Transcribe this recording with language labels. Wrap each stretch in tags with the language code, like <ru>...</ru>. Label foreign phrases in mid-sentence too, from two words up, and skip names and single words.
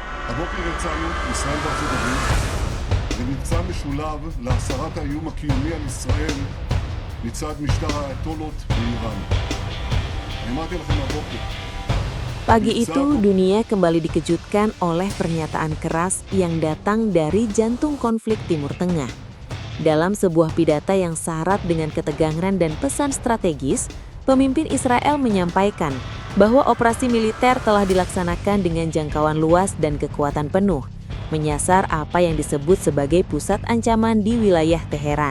<he>הבוקר יצאנו, ישראל וארצות הברית, למבצע משולב להסרת האיום הקיומי על ישראל מצד משטר האייתולות באיראן. אמרתי לכם הבוקר.</he> <id>Pagi itu, dunia kembali dikejutkan oleh pernyataan keras yang datang dari jantung konflik Timur Tengah. Dalam sebuah pidato yang syarat dengan ketegangan dan pesan strategis, pemimpin Israel menyampaikan bahwa operasi militer telah dilaksanakan dengan jangkauan luas dan kekuatan penuh, menyasar apa yang disebut sebagai pusat ancaman di wilayah Teheran.</id>